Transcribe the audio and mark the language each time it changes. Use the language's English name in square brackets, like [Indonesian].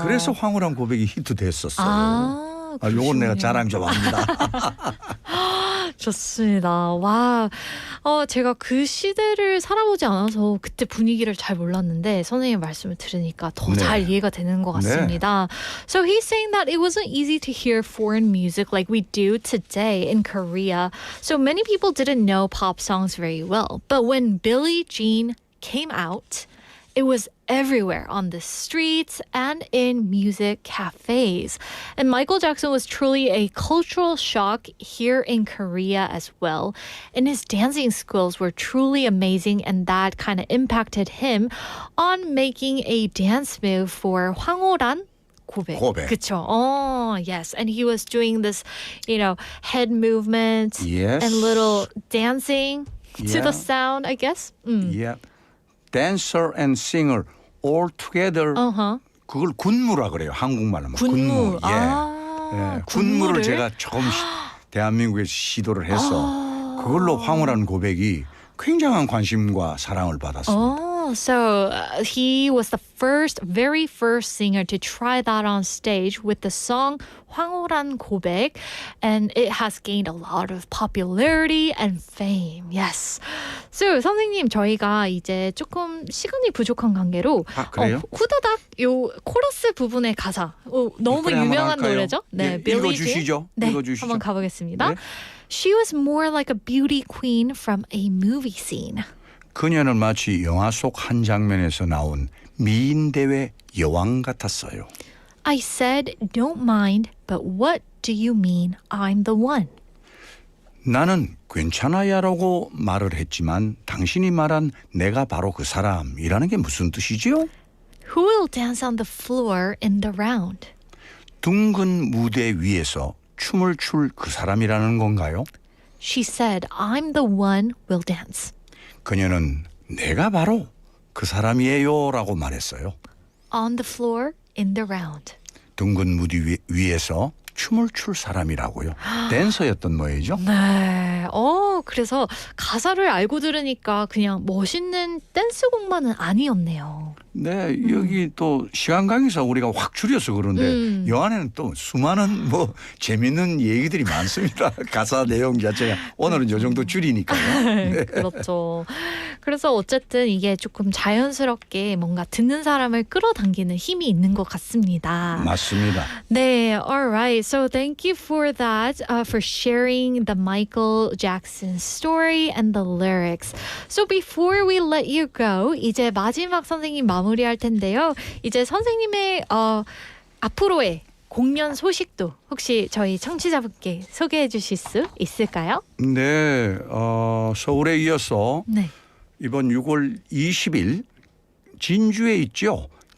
[Korean] 그래서 황홀한 고백이 히트됐었어요. 요건 내가 자랑 좀 합니다. 좋습니다. 와, 제가 그 시대를 살아보지 않아서 그때 분위기를 잘 몰랐는데 선생님 말씀을 들으니까 더 잘 이해가 되는 것 같습니다. [English] So he's saying that it wasn't easy to hear foreign music like we do today in Korea. So many people didn't know pop songs very well. But when Billie Jean came out, it was everywhere on the streets and in music cafes. And Michael Jackson was truly a cultural shock here in Korea as well. And his dancing skills were truly amazing, and that kind of impacted him on making a dance move for 황홀한 고백. [Korean] 그쵸. [English] Yes. And he was doing this, head movement and little dancing to the sound, I guess. Yeah. Dancer and singer all together. [Korean] 그걸 군무라 그래요. 한국말로. 군무. 예. 군무를 제가 처음 대한민국에서 시도를 해서 그걸로 황홀한 고백이 굉장한 관심과 사랑을 받았습니다. [English] So he was the very first singer to try that on stage with the song 황홀한 고백, and it has gained a lot of popularity and fame. Yes. [Korean] So 선생님, 저희가 이제 조금 시간이 부족한 관계로 후다닥 요 코러스 부분의 가사 너무 유명한 노래죠. 네, 읽어주시죠. 네, 한번 가보겠습니다. 네. [English] She was more like a beauty queen from a movie scene. [Korean] 그녀는 마치 영화 속 한 장면에서 나온 미인대회 여왕 같았어요. [English] I said, don't mind, but what do you mean I'm the one? [Korean] 나는 괜찮아야라고 말을 했지만 당신이 말한 내가 바로 그 사람이라는 게 무슨 뜻이지요? [English] Who will dance on the floor in the round? [Korean] 둥근 무대 위에서 춤을 출 그 사람이라는 건가요? [English] She said, I'm the one will dance. [Korean] 그녀는 내가 바로 그 사람이에요라고 말했어요. [English] On the floor in the round. [Korean] 둥근 무대 위에서 춤을 출 사람이라고요. 댄서였던 모양이죠. 네. 그래서 가사를 알고 들으니까 그냥 멋있는 댄스곡만은 아니었네요. 네, 여기 또 시간 관계상 우리가 확 줄여서 그런데 영화에는 또 수많은 재밌는 얘기들이 많습니다. 가사 내용 자체가 오늘은 요 정도 줄이니까요. 네. 그렇죠. 그래서 어쨌든 이게 조금 자연스럽게 뭔가 듣는 사람을 끌어당기는 힘이 있는 것 같습니다. 맞습니다. 네, [English] alright. so thank you for that, for sharing the Michael Jackson story and the lyrics. So before we let you go, [Korean] 이제 마지막 선생님 마무리할 텐데요. 이제 선생님의 앞으로의 공연 소식도 혹시 저희 청취자분께 소개해 주실 수 있을까요? 네, 서울에 이어서 네. 이번 6월 20일 진주에 있죠.